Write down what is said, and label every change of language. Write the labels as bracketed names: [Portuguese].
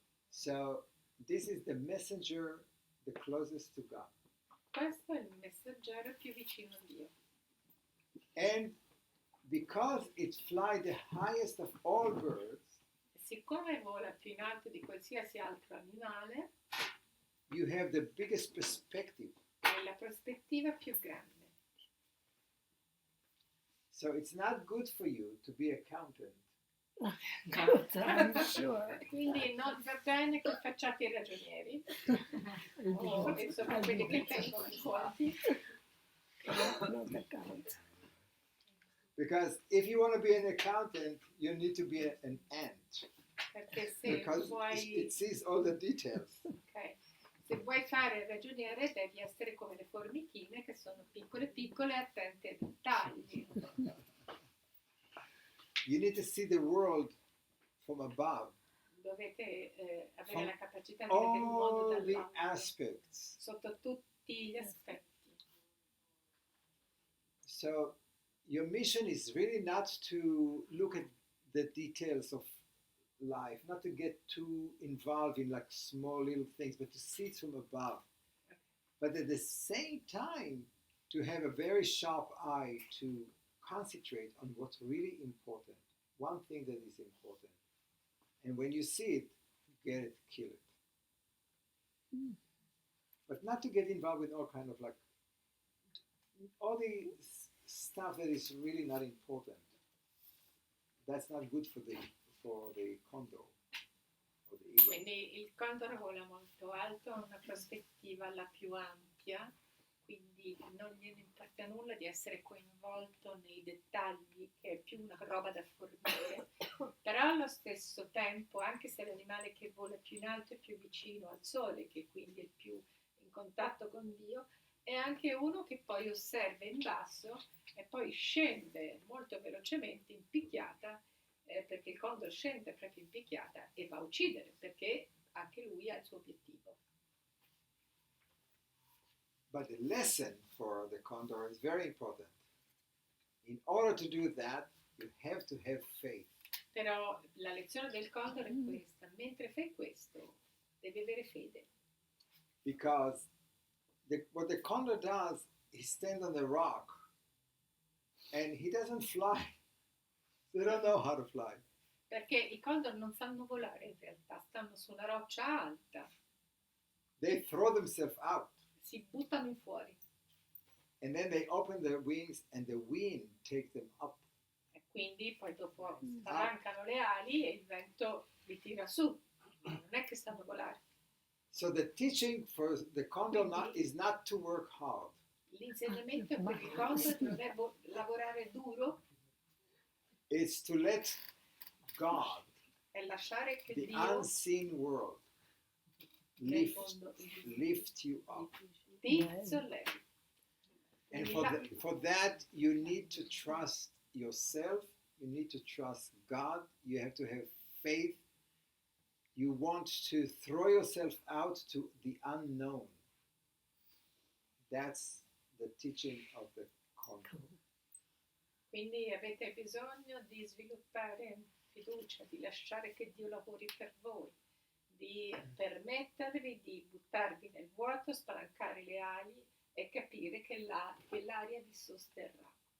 [English] So this is the messenger the closest to God. [Italian] Questo è il messaggero più vicino a Dio. [English] And because it flies the highest of all birds, [Italian] E siccome vola più in alto di qualsiasi altro animale, [English] you have the biggest perspective. [Italian] è la prospettiva più grande. [English] So it's not good for you to be accountant. God, I'm sure. [Italian] Quindi non va bene che facciate i ragionieri, o insomma quelli che tengono i conti, [English] Not account. Because if you want to be an accountant, you need to be an ant. [Italian] perché se [English] Because [Italian] vuoi, [English] it sees all the details. [Italian] ok, se vuoi fare il ragioniere devi essere come le formichine che sono piccole piccole e attente ai dettagli. [English] You need to see the world from above, [Italian] Dovete avere [English] From [Italian] la capacità di vedere il mondo [English] all the [Italian] dall'alto, [English] aspects. [Italian] sotto tutti gli aspetti. [English] So your mission is really not to look at the details of life, not to get too involved in like small little things, but to see it from above. But at the same time, to have a very sharp eye to concentrate on what's really important, one thing that is important. And when you see it, get it, kill it. But not to get involved with all kind of like, all the stuff that is really not important. That's not good for the condor or the eagle. [Italian] Quindi il condor vola molto alto, ha una prospettiva la più ampia, quindi non gliene importa nulla di essere coinvolto nei dettagli, che è più una roba da formiche, però allo stesso tempo, anche se l'animale che vola più in alto è più vicino al sole, che quindi è più in contatto con Dio, è anche uno che poi osserva in basso e poi scende molto velocemente in picchiata, perché il condor scende proprio in picchiata e va a uccidere, perché anche lui ha il suo obiettivo. [English] But the lesson for the condor is very important. In order to do that, you have to have faith. [Italian] Però la lezione del condor è questa: mentre fai questo devi avere fede, [English] Because what the condor does, he stands on the rock and he doesn't fly. They don't know how to fly. [Italian] perché i condor non sanno volare in realtà, stanno su una roccia alta, [English] They throw themselves out [Italian] si buttano in fuori [English] and then they open their wings and the wind takes them up. [Italian] e quindi poi dopo spalancano le ali e il vento li tira su, non è che sanno volare. [English] So the teaching for the condor is not to work hard. [Italian] L'insegnamento per il condor non è lavorare duro, [English] It's to let God, [Italian] è lasciare che [English] the [Italian] Dio [English] unseen world, [Italian] nel mondo [English] lift you up. [Italian] ti sollevi. [English] And [Italian] Quindi [English] for that, you need to trust yourself. You need to trust God. You have to have faith. You want to throw yourself out to the unknown. That's the teaching of the condor. [Italian] Quindi avete bisogno di sviluppare fiducia, di lasciare che Dio lavori per voi, di permettervi di buttarvi nel vuoto, spalancare le ali e capire che l'aria vi sosterrà.